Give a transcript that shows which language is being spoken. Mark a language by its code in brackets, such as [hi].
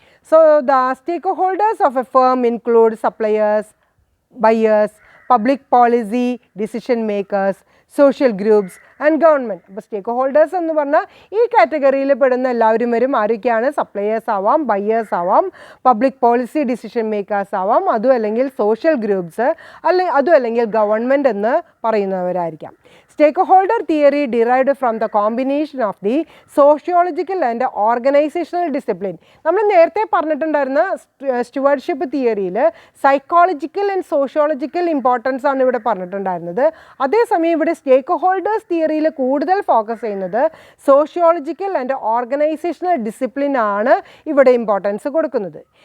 [en] So the stakeholders of a firm include suppliers, buyers, public policy decision makers, social groups and government. [ml] അപ്പോൾ സ്റ്റേക്ക് holders എന്ന് പറഞ്ഞാൽ ഈ കാറ്റഗറിയിൽ പെടുന്ന എല്ലാവരും വരും. ആരൊക്കെയാണ്? സപ്ലയേഴ്സ് ആവാം, ബയേഴ്സ് ആവാം, പബ്ലിക് പോളിസി ഡിസിഷൻ മേക്കേഴ്സ് ആവാം, അതും അല്ലെങ്കിൽ സോഷ്യൽ ഗ്രൂപ്പ്സ്, അതും അല്ലെങ്കിൽ ഗവൺമെൻറ് എന്ന് പറയുന്നവരായിരിക്കാം. [en] Stakeholder theory derived from the combination of the sociological and organizational discipline. [ml] നമ്മൾ നേരത്തെ പറഞ്ഞിട്ടുണ്ടായിരുന്ന സ്റ്റുവർഷിപ്പ് തിയറിയിൽ സൈക്കോളജിക്കൽ ആൻഡ് സോഷ്യോളജിക്കൽ ഇമ്പോർട്ടൻസ് ആണ് ഇവിടെ പറഞ്ഞിട്ടുണ്ടായിരുന്നത്. അതേസമയം ഇവിടെ സ്റ്റേക്ക് ഹോൾഡേഴ്സ് തിയറിയിൽ കൂടുതൽ ഫോക്കസ് ചെയ്യുന്നത് സോഷ്യോളജിക്കൽ ആൻഡ് ഓർഗനൈസേഷണൽ ഡിസിപ്ലിൻ ആണ് ഇവിടെ ഇമ്പോർട്ടൻസ് കൊടുക്കുന്നത്.